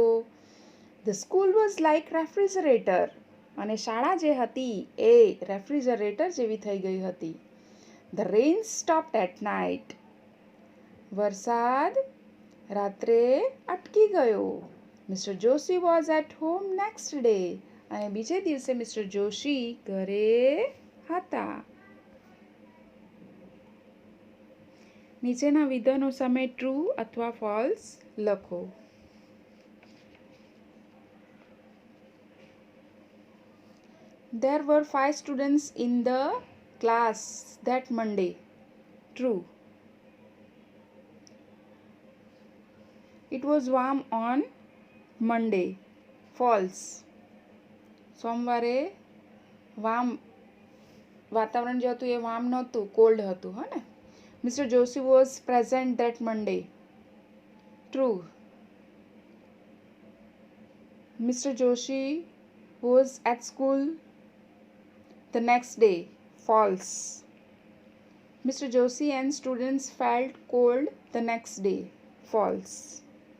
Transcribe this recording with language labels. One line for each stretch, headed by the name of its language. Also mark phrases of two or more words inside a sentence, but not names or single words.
English: The school was like refrigerator.
Gujarati: અને શાળા જે હતી એ રેફ્રિજરેટર જેવી થઈ ગઈ હતી.
English: The rain stopped at night.
Gujarati: વરસાદ રાત્રે અટકી ગયો.
English: Mr. Joshi was at home next day.
Gujarati: અને બીજે દિવસે મિસ્ટર જોશી ઘરે હતા. નીચેના વિધાનો સામે ટ્રુ અથવા ફોલ્સ લખો.
English: There were 5 students in the class that Monday. True. It was warm on Monday. False.
Gujarati: સોમવારે વાતાવરણ જે હતું એ વાર્મ નહોતું, કોલ્ડ હતું. હા ને.
English: Mister Joshi was present that Monday. True. Mister Joshi was at school the next day. False. Mr. Joshi and students felt cold the next day. False.